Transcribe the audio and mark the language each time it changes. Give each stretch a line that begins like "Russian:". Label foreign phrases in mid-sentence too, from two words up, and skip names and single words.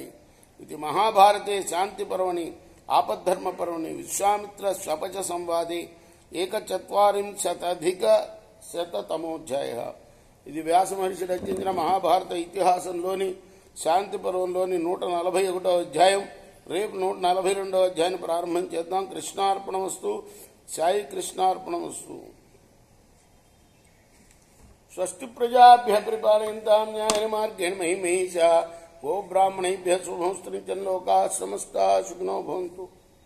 Sanskrit: ఇది మహాభారతే శాంతిపర్వణి ఆపద్ధర్మపర్వణి విశ్వామిత్ర స్వపచ సంవాదే 140-శతాధిక-శతమోధ్యాయ.
Telugu: ఇది వ్యాస మహర్షి రచించిన మహాభారత ఇతిహాసంలోని శాంతి పర్వంలోని 141వ అధ్యాయం. రేపు 142వ అధ్యాయాన్ని ప్రారంభం చేద్దాం. కృష్ణార్పణమస్తు.
Sanskrit: సాయి కృష్ణార్పణమస్తు. స్వస్తి ప్రజాభ్య పరిపాలయంతాం న్యాయేన మార్గేణ మహిమహీషా. గో బ్రాహ్మణేభ్యः శుభమస్తు. నిత్యం లోకాః సమస్తాః సుఖినో భవంతు.